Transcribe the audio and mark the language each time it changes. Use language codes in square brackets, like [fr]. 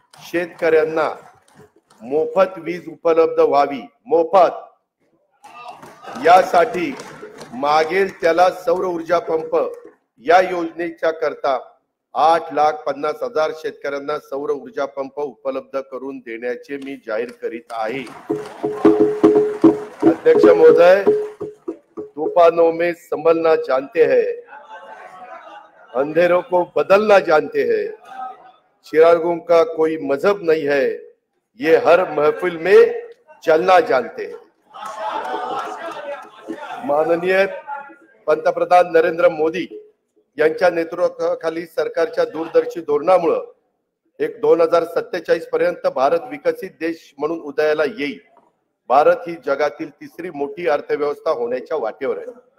[mr] शेतकऱ्यांना मोफत वीज उपलब्ध व्हावी, मोफत, यासाठी मागेल त्याला सौर ऊर्जा पंप या योजनेच्या करता 8,50,000 शेतकऱ्यांना सौर ऊर्जा पंप उपलब्ध करून देण्याचे मी जाहीर करीत आहे। [hi] अध्यक्ष महोदय, तूफानों में संभलना जानते हैं, अंधेरों को बदलना जानते हैं, चिरागों का कोई मजहब नहीं है, ये हर महफिल में चलना जानते हैं। [mr] माननीय पंतप्रधान नरेंद्र मोदी यांच्या नेतृत्वाखाली सरकारच्या दूरदर्शी धोरणामुळे 2047 पर्यंत भारत विकसित देश म्हणून उदयाला येईल। भारत ही जगातील 3री मोठी अर्थव्यवस्था होण्याच्या वाटेवर आहे।